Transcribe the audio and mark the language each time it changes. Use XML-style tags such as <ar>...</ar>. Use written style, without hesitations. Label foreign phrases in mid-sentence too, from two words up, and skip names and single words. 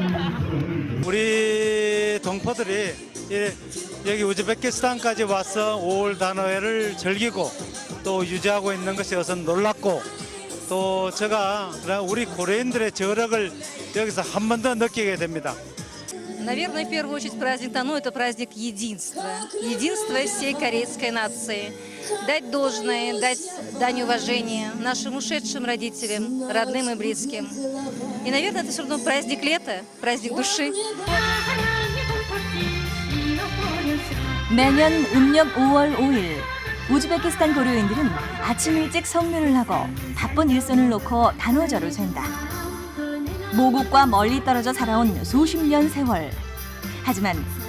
<ko>우리 동포들이 여기 우즈베키스탄까지 와서 5월 단오회를 즐기고 또 유지하고 있는 것이 우선 놀랍고 또 제가 우리 고려인들의 저력을 여기서 한 번 더 느끼게 됩니다.</ko> <ru>Наверное, в первую очередь праздник Тано – это праздник единства. Единства всей корейской нации. Дать должное, дать дань уважения нашим ушедшим родителям, родным и близким. И, наверное, это все равно праздник лета, праздник души.</ru> <ko>매년 음력 5월 5일 우즈베키스탄 고려인들은 아침 일찍 성묘를 하고 바쁜 일손을 놓고 단오절을 샌다. 모국과 멀리 떨어져 살아온 수십 년 세월.</ko>